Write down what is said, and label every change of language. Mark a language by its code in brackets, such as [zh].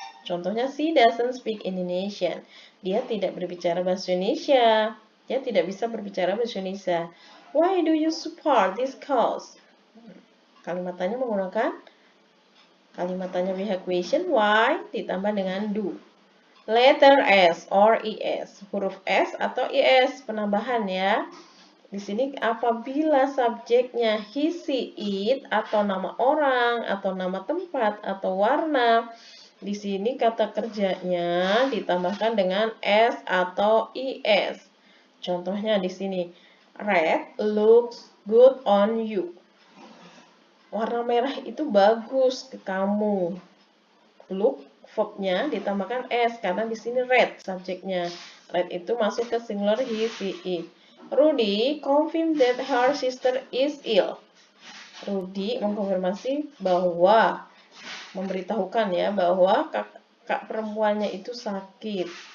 [id] Contohnya, [en] she doesn't speak Indonesian. [id] Dia tidak berbicara bahasa Indonesia. Dia tidak bisa berbicara bahasa Indonesia. [en] Why do you support this cause? [id] Kalimat tanya menggunakan Kalimat tanya pihak question why ditambah dengan do. [en] Letter S or is, [id] huruf S atau is penambahan ya. Di sini apabila subjeknya he, she, it atau nama orang atau nama tempat atau warna, di sini kata kerjanya ditambahkan dengan s atau is. Contohnya di sini, [en] red looks good on you. [id] Warna merah itu bagus ke kamu. Look, verbnya ditambahkan s karena di sini red subjeknya. Red itu masuk ke singular he, she, it. [en] Rudy confirmed that her sister is ill. [id] Rudy mengkonfirmasi bahwa memberitahukan ya bahwa kakak perempuannya itu sakit.